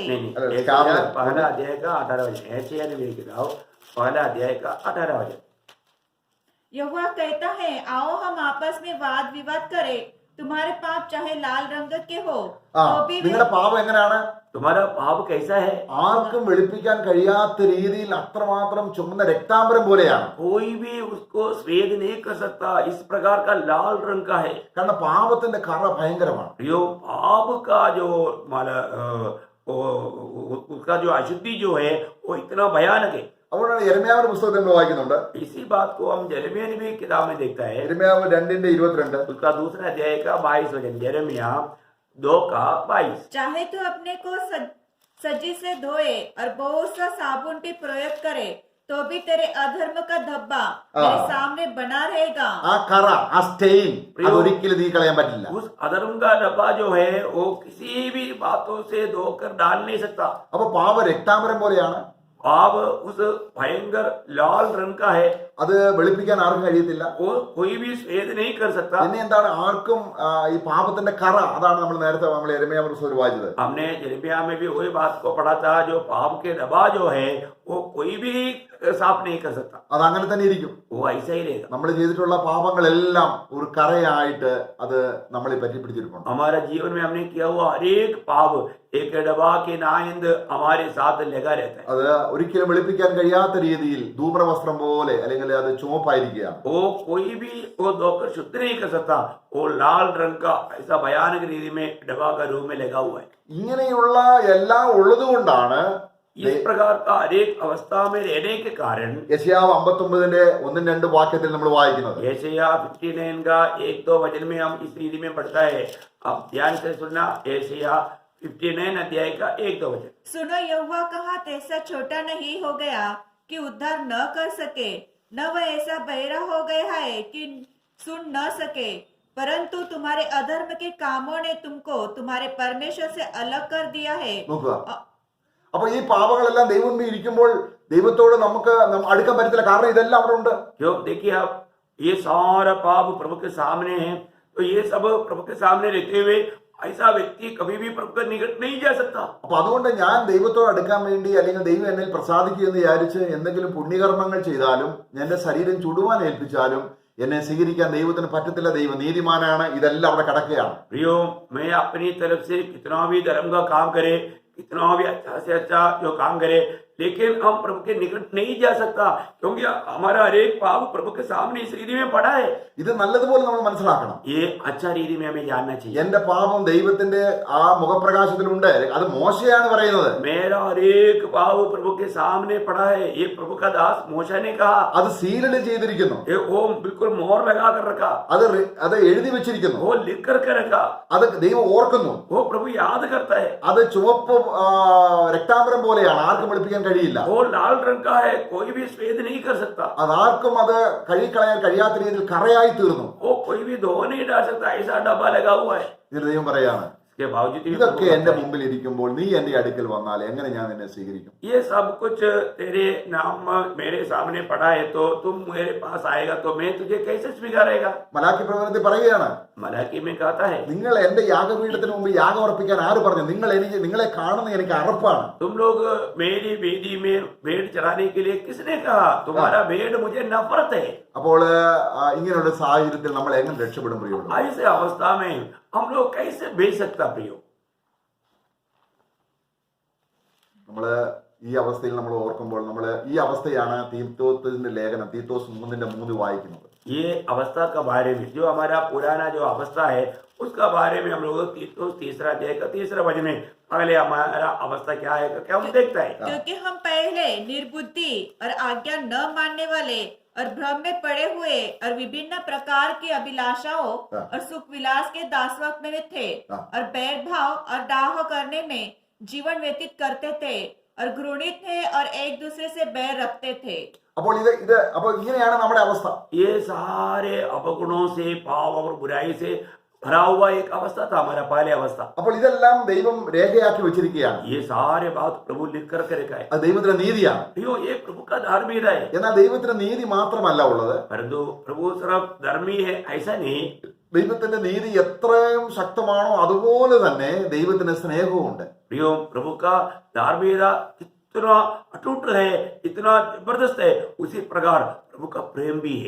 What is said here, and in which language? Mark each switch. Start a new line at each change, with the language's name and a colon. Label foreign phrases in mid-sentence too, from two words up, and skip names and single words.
Hindi: नहीं, अरे, यशायाह पहला अध्याय का 18 वचन, यशायाह नबी किताब पहला अध्याय का 18 वचन. यहोवा कहता है, आओ हम आपस में वाद विवाद करें, तुम्हारे पाप चाहे लाल रंग के हो तो भी
Malayalam: നിങ്ങളുടെ പാപം എങ്ങനെയാണ്?
Hindi: तुम्हारा पाप कैसा है?
Malayalam: ആർക്കും വെളുപ്പിക്കാൻ കഴിയാത്ത രീതിയിൽ അത്രമാത്രം ചുമന്ന രക്താംബരം പോലെയാണ്.
Hindi: कोई भी उसको स्वेद नहीं कर सकता, इस प्रकार का लाल रंग का है.
Malayalam: കാരണം പാപത്തിന്റെ കറ ഭയങ്കരമാണ്.
Hindi: यो पाप का जो उसका जो अशुद्धि जो है वो इतना भयानक है.
Malayalam: അതുകൊണ്ടാണ് യെരമ്യാവിന്റെ പുസ്തകത്തിൽ നമ്മൾ വായിക്കുന്നുണ്ട്.
Hindi: इसी बात को हम यिर्मयाह नबी की किताब में देखता है.
Malayalam: യെരമ്യാവ് 2:22
Hindi: उसका दूसरा अध्याय का 22 वचन, यिर्मयाह 2:22. चाहे तू अपने को सज्जी से धोए और बहुत सा साबुन भी प्रयोग करे तो भी तेरे अधर्म का धब्बा तेरे सामने बना रहेगा.
Malayalam: ആ കറ, ആ സ്റ്റെയിൻ അതൊരിക്കലും നീ കളയാൻ പറ്റില്ല.
Hindi: उस अधर्म का डब्बा जो है वो किसी भी बातों से धोकर डाल नहीं सकता.
Malayalam: അപ്പൊ പാപ രക്താംബരം പോലെയാണ്.
Hindi: पाप उस भयंकर लाल रंग का है.
Malayalam: അത് വെളുപ്പിക്കാൻ ആർക്കും കഴിയത്തില്ല.
Hindi: वो कोई भी स्वेद नहीं कर सकता.
Malayalam: പിന്നെ എന്താണ് ആർക്കും ഈ പാപത്തിന്റെ കറ, അതാണ് നമ്മൾ നേരത്തെ നമ്മൾ യെരമ്യാവ് പുസ്തകത്തിൽ വായിച്ചത്.
Hindi: हमने यिर्मयाह में भी वही बात को पढ़ा था, जो पाप के डब्बा जो है वो कोई भी साफ नहीं कर सकता.
Malayalam: അത് അങ്ങനെ തന്നെ ഇരിക്കും.
Hindi: वो ऐसा ही रहेगा.
Malayalam: നമ്മൾ ചെയ്തിട്ടുള്ള പാപങ്ങളെല്ലാം ഒരു കറയായിട്ട് അത് നമ്മളെ പറ്റി പിടിച്ചിരിപ്പുണ്ട്.
Hindi: हमारा जीवन में हमने किया हुआ हर एक पाप एक डब्बा के नाइंद हमारे साथ लगा रहता है.
Malayalam: അത് ഒരിക്കലും വെളുപ്പിക്കാൻ കഴിയാത്ത രീതിയിൽ ധൂമ്രവസ്ത്രം പോലെ അല്ലെങ്കിൽ അത് ചുവപ്പായിരിക്കുകയാണ്.
Hindi: वो कोई भी वो धोकर शुद्ध नहीं कर सकता. वो लाल रंग का ऐसा भयानक रीति में डब्बा का रूप में लगा हुआ है.
Malayalam: ഇങ്ങനെയുള്ള എല്ലാം ഉള്ളതുകൊണ്ടാണ്
Hindi: इस प्रकार का हर एक अवस्था में रहने के कारण
Malayalam: യെശയ്യാവ് 59:1-2 വാക്യത്തിൽ നമ്മൾ വായിക്കുന്നത്.
Hindi: यशायाह 59 का 1-2 वचन में हम इस रीति में पढ़ता है. अब ध्यान से सुनना, यशायाह 59 अध्याय का 1-2 वचन. सुनो, यहोवा का हाथ ऐसा छोटा नहीं हो गया कि उद्धार न कर सके, न वह ऐसा बहरा हो गया है कि सुन न सके, परंतु तुम्हारे अधर्म के कामों ने तुमको तुम्हारे परमेश्वर से अलग कर दिया है.
Malayalam: നോക്കുക, അപ്പൊ ഈ പാപങ്ങളെല്ലാം ദൈവം മുമ്പിൽ ഇരിക്കുമ്പോൾ ദൈവത്തോട് നമുക്ക് അടുക്കാൻ പറ്റത്തില്ല. കാരണം ഇതെല്ലാം അവിടെ ഉണ്ട്.
Hindi: जो देखिए आप, ये सारा पाप प्रभु के सामने है, तो ये सब प्रभु के सामने रहते हुए ऐसा व्यक्ति कभी भी प्रभु के निकट नहीं जा सकता.
Malayalam: അപ്പൊ അതുകൊണ്ട് ഞാൻ ദൈവത്തോട് അടുക്കാൻ വേണ്ടി അല്ലെങ്കിൽ ദൈവം എന്നിൽ പ്രസാദിക്കുമെന്ന് വിചാരിച്ച് എന്തെങ്കിലും പുണ്യകർമ്മങ്ങൾ ചെയ്താലും എന്റെ ശരീരം ചുടുവാൻ ഏൽപ്പിച്ചാലും എന്നെ സ്വീകരിക്കാൻ ദൈവത്തിന് പറ്റത്തില്ല. ദൈവം നീതിമാനാണ്. ഇതെല്ലാം അവിടെ കിടക്കുകയാണ്.
Hindi: प्रियो, मैं अपनी तरफ से कितना भी धर्म का काम करे, कितना भी अच्छा से अच्छा जो काम करे, लेकिन हम प्रभु के निकट नहीं जा सकता, क्योंकि हमारा हर एक पाप प्रभु के सामने इस रीति में पड़ा है.
Malayalam: ഇത് നല്ലതുപോലെ നമ്മൾ മനസ്സിലാക്കണം.
Hindi: ये अच्छा रीति में हमें जानना चाहिए.
Malayalam: എന്റെ പാപം ദൈവത്തിന്റെ ആ മുഖപ്രകാശത്തിലുണ്ട്. അത് മോശയാണ് പറയുന്നത്.
Hindi: मेरा हर एक पाप प्रभु के सामने पड़ा है, ये प्रभु का दास मोशा ने कहा.
Malayalam: അത് സീലിഡ് ചെയ്തിരിക്കുന്നു.
Hindi: ये वो बिल्कुल मोहर लगा कर रखा,
Malayalam: അത് എഴുതി വെച്ചിരിക്കുന്നു.
Hindi: वो लिख करके रखा,
Malayalam: അത് ദൈവം ഓർക്കുന്നു.
Hindi: वो प्रभु याद करता है.
Malayalam: അത് ചുവപ്പ് രക്താംബരം പോലെയാണ്. ആർക്കും വെളുപ്പിക്കാൻ കഴിയില്ല.
Hindi: वो लाल रंग का है, कोई भी स्वेद नहीं कर सकता.
Malayalam: അതാർക്കും അത് കഴുകിക്കളയാൻ കഴിയാത്ത രീതിയിൽ കറയായി തീർന്നു.
Hindi: वो कोई भी धो नहीं डाल सकता, ऐसा डब्बा लगा हुआ है.
Malayalam: ഇത് ദൈവം പറയാണ്,
Hindi: इसके बावजूद भी
Malayalam: ഇതൊക്കെ
Hindi: प्रभु
Malayalam: എന്റെ
Hindi: कहता है,
Malayalam: മുമ്പിൽ ഇരിക്കുമ്പോൾ നീ എന്റെ അടുക്കൽ വന്നാൽ എങ്ങനെ ഞാൻ നിന്നെ സ്വീകരിക്കും?
Hindi: ये सब कुछ तेरे नाम मेरे सामने पड़ा है, तो तुम मेरे पास आएगा तो मैं तुझे कैसे स्वीकारेगा.
Malayalam: മലാക്കി പ്രവചനത്തിൽ പറയുകയാണ്,
Hindi: मलाकी में कहता है,
Malayalam: നിങ്ങൾ എന്റെ യാഗപീഠത്തിന് മുമ്പ് യാഗം അർപ്പിക്കാൻ ആര് പറഞ്ഞു? നിങ്ങളെ കാണുന്ന എനിക്ക് അറപ്പാണ്.
Hindi: तुम लोग मेरी वेदी में भेड़ चढ़ाने के लिए किसने कहा? तुम्हारा भेड़ मुझे नफरत है.
Malayalam: അപ്പോൾ ഇങ്ങനെയുള്ള സാഹചര്യത്തിൽ നമ്മൾ എങ്ങനെ രക്ഷപ്പെടും പ്രിയമുള്ളവരെ?
Hindi: ऐसे अवस्था में हम लोग कैसे भेज सकता प्रियो?
Malayalam: നമ്മള് ഈ അവസ്ഥയിൽ നമ്മൾ ഓർക്കുമ്പോൾ ഈ അവസ്ഥയാണ് തീത്തോസിന്റെ ലേഖനം തീത്തോസ് 3:3 വായിക്കുന്നത്.
Hindi: ये अवस्था का बारे में, जो हमारा पुराना जो अवस्था है उसका बारे में हम लोग तीसरा अध्याय का 3 वचन में पहले हमारा अवस्था क्या है क्या हम देखता है. क्योंकि हम पहले निर्बुद्धि और आज्ञा न मानने वाले और भ्रम में पड़े हुए और विभिन्न प्रकार की अभिलाषाओं और सुख विलास के दासत्व में थे और भेदभाव और डाह करने में जीवन व्यतीत करते थे और घृणित थे और एक दूसरे से बैर रखते थे.
Malayalam: അപ്പോൾ അപ്പോൾ ഇങ്ങനെയാണ് നമ്മുടെ അവസ്ഥ.
Hindi: ये सारे अपगुणों से, पाप और बुराई से भरा हुआ एक अवस्था था हमारा पहले अवस्था.
Malayalam: അപ്പോൾ ഇതെല്ലാം ദൈവം രേഖയാക്കി വെച്ചിരിക്കുകയാണ്.
Hindi: ये सारे बात प्रभु लिख करके रखा है.
Malayalam: അത് ദൈവത്തിന്റെ നീതിയാണ്.
Hindi: ये प्रभु का धार्मिकता है.
Malayalam: എന്നാൽ ദൈവത്തിന്റെ നീതി മാത്രമല്ല ഉള്ളത്.
Hindi: परंतु प्रभु सिर्फ धर्मी है ऐसा नहीं.
Malayalam: ദൈവത്തിന്റെ നീതി എത്രയും ശക്തമാണോ അതുപോലെ തന്നെ ദൈവത്തിന്റെ സ്നേഹവും ഉണ്ട്.
Hindi: प्रियो, प्रभु का धार्मिकता इतना अटूट है, इतना जबरदस्त है, उसी प्रकार प्रभु का प्रेम भी है।